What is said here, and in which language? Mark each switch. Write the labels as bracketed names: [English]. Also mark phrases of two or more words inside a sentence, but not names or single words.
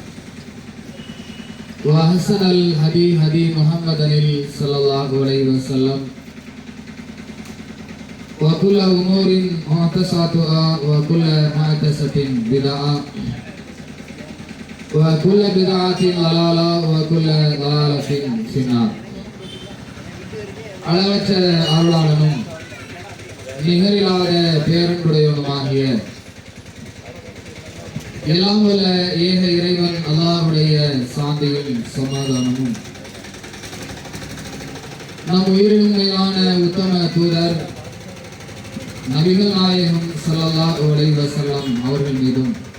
[Arabic] وأحسن الهدي هدي محمد صلى الله عليه وسلم وكل أمور محدثاتها وكل محدثة بدعة وكل بدعة ضلالة وكل ضلالة في النار. [Tamil] அளவற்ற அருளாளனும் நிகரில்லாத பேரன்புடையவனுமாகிய எல்லாம் வல்ல ஏக இறைவன் அல்லாஹ்வுடைய சாந்தியும் சமாதானமும் நம் உயிரினும் மேலான உத்தம தூதர் நபிகள் நாயகம் [Arabic] صلى الله عليه وسلم [Tamil] அவர்கள் மீதும்